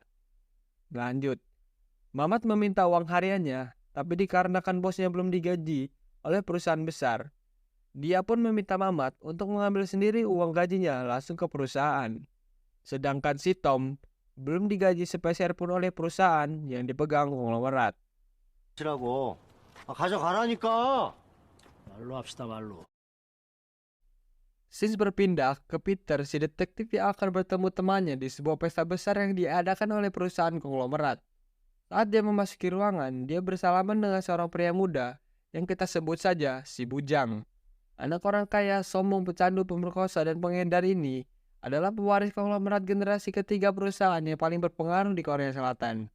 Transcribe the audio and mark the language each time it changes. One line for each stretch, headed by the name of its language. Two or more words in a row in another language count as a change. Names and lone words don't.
Indonesian: Lanjut, Mamat meminta uang hariannya, tapi dikarenakan bosnya belum digaji oleh perusahaan besar, dia pun meminta Mamat untuk mengambil sendiri uang gajinya langsung ke perusahaan. Sedangkan si Tom belum digaji sepeser pun oleh perusahaan yang dipegang konglomerat.
Korean: 라고 가져가라니까 말로 합시다 말로.
Indonesian: Sins berpindah ke Peter, si detektif yang akan bertemu temannya di sebuah pesta besar yang diadakan oleh perusahaan konglomerat. Saat dia memasuki ruangan, dia bersalaman dengan seorang pria muda yang kita sebut saja si Bujang. Anak orang kaya, sombong, pecandu, pemerkosa, dan pengedar ini adalah pewaris konglomerat generasi ketiga perusahaan yang paling berpengaruh di Korea Selatan.